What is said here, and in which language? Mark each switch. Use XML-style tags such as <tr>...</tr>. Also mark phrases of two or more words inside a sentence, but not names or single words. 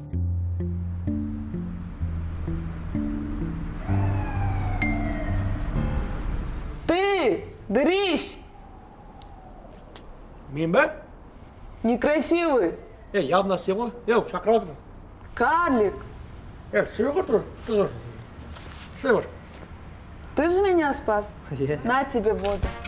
<ru>Ты, дрищ,</ru> <kk>Мен бе?</kk> <ru>некрасивый,</ru> <kk>Явно сен ғой. Шақырып отыр.</kk> <ru>карлик.</ru> <kk>Сүйеге тұр. Тұр.</kk> <ru>Север. Ты же меня спас. На тебе воду.</ru>